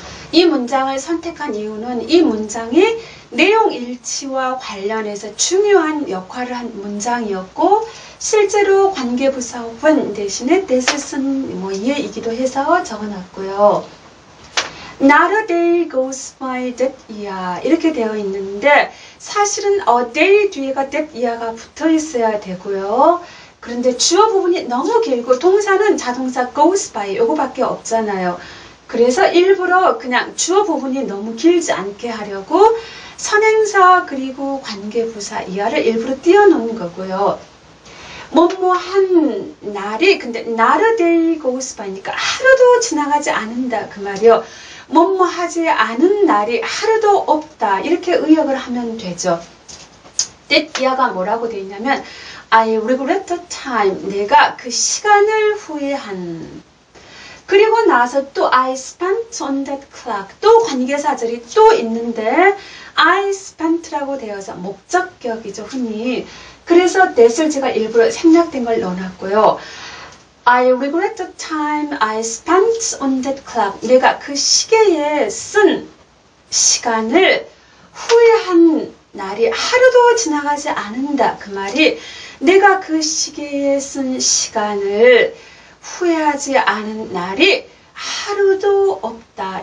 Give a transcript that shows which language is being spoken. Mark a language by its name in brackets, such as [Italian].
[Korean] 이 문장을 선택한 이유는 이 문장이 내용 일치와 관련해서 중요한 역할을 한 문장이었고 실제로 관계부사 when 대신에 that을 쓴 예이기도 해서 적어놨고요. [English] Not a day goes by that year [Korean] 이렇게 되어 있는데 사실은 a day 뒤에가 that year가 붙어 있어야 되고요. 그런데 주어 부분이 너무 길고 동사는 자동사 goes by 요거밖에 없잖아요. 그래서 일부러 그냥 주어 부분이 너무 길지 않게 하려고 선행사 그리고 관계부사 이하를 일부러 띄워놓은 거고요. 한 날이 근데 [English] not a day goes by [Korean] 니까 하루도 지나가지 않는다 그 말이요. 하지 않은 날이 하루도 없다 이렇게 의역을 하면 되죠. [English] that year [Korean] 가 뭐라고 되어 있냐면 [English] I regret the time [Korean] 내가 그 시간을 후회한 그리고 나서 또 [English] I spent on that clock [Korean] 또 관계사절이 또 있는데 [English] I spent [Korean] 라고 되어서 목적격이죠 흔히. 그래서 that을 제가 일부러 생략된 걸 넣어놨고요. [English] I regret the time I spent on that clock. [Korean] 내가 그 시계에 쓴 시간을 후회한 날이 하루도 지나가지 않는다. 그 말이 내가 그 시계에 쓴 시간을 후회하지 않은 날이 하루도 없다.